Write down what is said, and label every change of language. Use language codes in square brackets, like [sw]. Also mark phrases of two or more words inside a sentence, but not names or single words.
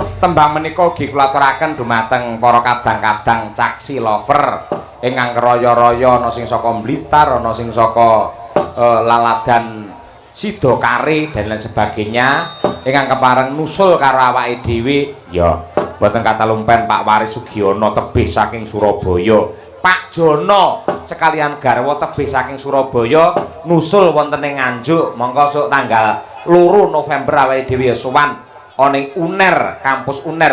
[jv] tembang menika ugi kula aturaken dumateng para kadang-kadang caksi lover ingkang keraya-raya ana sing saka Blitar, ana sing saka Laladan Sidokare [id] dan lain [jv] sebagainya ingkang kepareng nusul karo awake dhewe ya mboten kata lumpen Pak Waris Sugiono tebih saking Surabaya, Pak Jono sekalian garwa tebih saking Surabaya nusul wonten ing Nganjuk mongko sok tanggal 2 November awake dhewe sowan oning UNER, kampus UNER